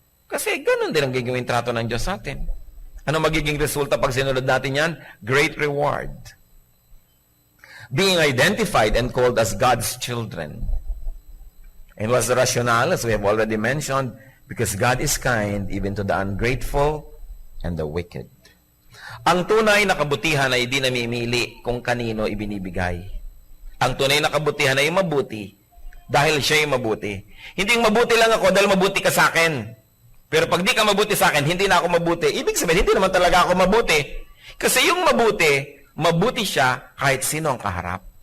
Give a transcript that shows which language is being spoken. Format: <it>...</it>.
<tl>Kasi ganun din ang gagawin trato ng Diyos sa atin. Ano magiging resulta pag sinunod natin yan?</tl> <en>Great reward. Being identified and called as God's children. And what's the rationale? As we have already mentioned, because God is kind even to the ungrateful and the wicked.</en> <tl>Ang tunay na kabutihan ay di namimili kung kanino ibinibigay. Ang tunay na kabutihan ay mabuti dahil siya ay mabuti. Hindi mabuti lang ako dahil mabuti ka sa akin. Pero pag di ka mabuti sa akin, hindi na ako mabuti. Ibig sabihin, hindi naman talaga ako mabuti. Kasi yung mabuti siya kahit sino ang kaharap.</tl>